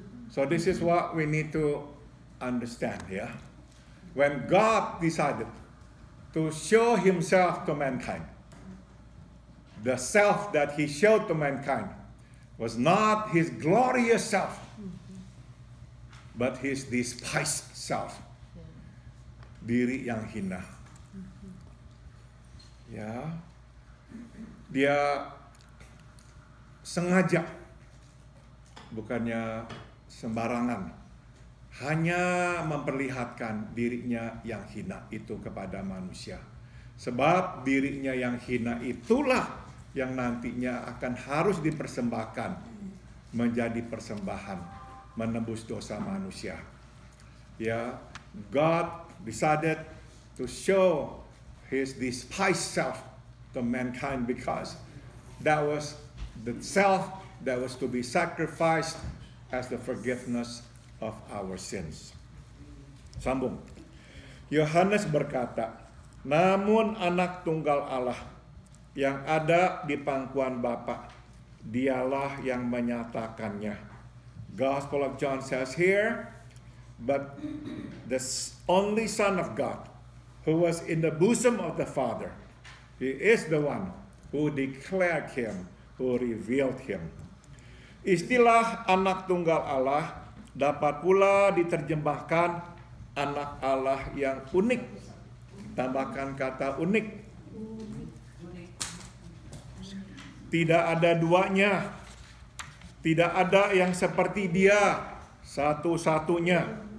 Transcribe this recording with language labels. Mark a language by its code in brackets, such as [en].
[en] So this is what we need to understand, ya. When God decided to show Himself to mankind, the self that He showed to mankind was not His glorious self, but His despised self. [id] Diri yang hina. Ya, Dia sengaja, bukannya sembarangan, hanya memperlihatkan dirinya yang hina itu kepada manusia. Sebab dirinya yang hina itulah yang nantinya akan harus dipersembahkan menjadi persembahan menebus dosa manusia. [en] Ya, God decided to show His despised self to mankind because that was the self that was to be sacrificed as the forgiveness of our sins. [id] Sambung. Yohanes berkata, namun anak tunggal Allah yang ada di pangkuan Bapa, dialah yang menyatakannya. [en] Gospel of John says here, but the only Son of God, who was in the bosom of the Father, He is the one who declared Him, who revealed Him. [id] Istilah anak tunggal Allah dapat pula diterjemahkan anak Allah yang unik. Tambahkan kata unik. Tidak ada duanya. Tidak ada yang seperti Dia, satu-satunya.